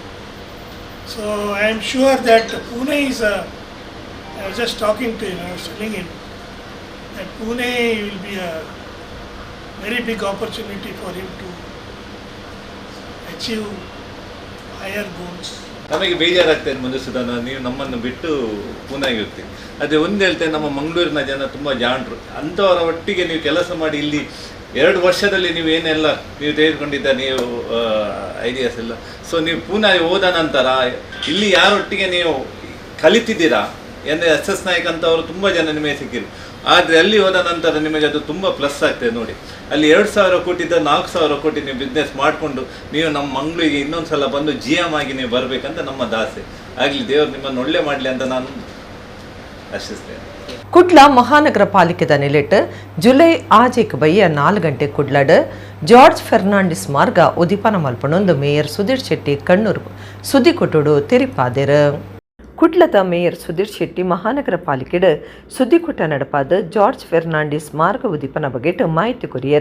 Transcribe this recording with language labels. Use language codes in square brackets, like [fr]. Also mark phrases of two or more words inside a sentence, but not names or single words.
[en] So I am sure that Pune is I was just talking to him, I was telling him that Pune will be a very big opportunity for him to achieve higher goals. [kn] ನಮಗೆ ಬೇಜಾರಾಗ್ತದೆ ಮಧುಸೂದನ್, ನೀವು ನಮ್ಮನ್ನು ಬಿಟ್ಟು ಪೂನಾಗೆ ಹೋಗ್ತೀವಿ. ಅದೇ ಒಂದು ಹೇಳ್ತೇನೆ, ನಮ್ಮ ಮಂಗಳೂರಿನ ಜನ ತುಂಬ ಜಾಣರು. ಅಂಥವರ ಒಟ್ಟಿಗೆ ನೀವು ಕೆಲಸ ಮಾಡಿ ಇಲ್ಲಿ 2 ವರ್ಷದಲ್ಲಿ ನೀವು ಏನೆಲ್ಲ ನೀವು ತೆಗೆದುಕೊಂಡಿದ್ದ ನೀವು ಐಡಿಯಾಸ್ ಎಲ್ಲ, ಸೊ ನೀವು ಪೂನಾಗೆ ಹೋದ ನಂತರ ಇಲ್ಲಿ ಯಾರೊಟ್ಟಿಗೆ ನೀವು ಕಲಿತಿದ್ದೀರಾ SS ನಾಯಕ್ ಅಂತವರು ತುಂಬ ಜನ ನಿಮಗೆ ಸಿಕ್ಕಿರು. ಆದರೆ ಅಲ್ಲಿ ಹೋದ ನಂತರ ನಿಮಗೆ ಅದು ತುಂಬ ಪ್ಲಸ್ ಆಗ್ತದೆ ನೋಡಿ. ಅಲ್ಲಿ 2,000 ಕೋಟಿದ್ದ 4,000 ಕೋಟಿ ನೀವು ಬಿಸ್ನೆಸ್ ಮಾಡಿಕೊಂಡು ನೀವು ನಮ್ಮ ಮಂಗಳೂರಿಗೆ ಇನ್ನೊಂದು ಸಲ ಬಂದು GM ಆಗಿ ನೀವು ಬರಬೇಕಂತ ನಮ್ಮ ದಾಸೆ ಆಗಲಿ. ದೇವರು ನಿಮ್ಮನ್ನು ಒಳ್ಳೆ ಮಾಡಲಿ ಅಂತ ನಾನು ಆಶಿಸ್ತೇನೆ. [tcy] ಕುಡ್ಲ ಮಹಾನಗರ ಪಾಲಿಕೆದ ನಿಲೆಟ್ ಜುಲೈ 6 ಬಯ್ಯ 4 ಗಂಟೆ ಕುಡ್ಲಡ್ ಜಾರ್ಜ್ ಫೆರ್ನಾಂಡಿಸ್ ಮಾರ್ಗ ಉದಿಪನ ಮಲ್ಪನೊಂದು ಮೇಯರ್ ಸುಧೀರ್ ಶೆಟ್ಟಿ ಕಣ್ಣೂರು ಸುದ್ದಿ ಕೊಟ್ಟುಡು ತೆರಿಪಾದೆರ್. ಕುಡ್ಲದ ಮೇಯರ್ ಸುಧೀರ್ ಶೆಟ್ಟಿ ಮಹಾನಗರ ಪಾಲಿಕೆಡ್ ಸುದ್ದಿಕೂಟ ನಡಪಾದ ಜಾರ್ಜ್ ಫೆರ್ನಾಂಡಿಸ್ ಮಾರ್ಗ ಉದಿಪನ ಬಗೆಟ್ ಮಾಹಿತಿ ಕೊರಿಯರ.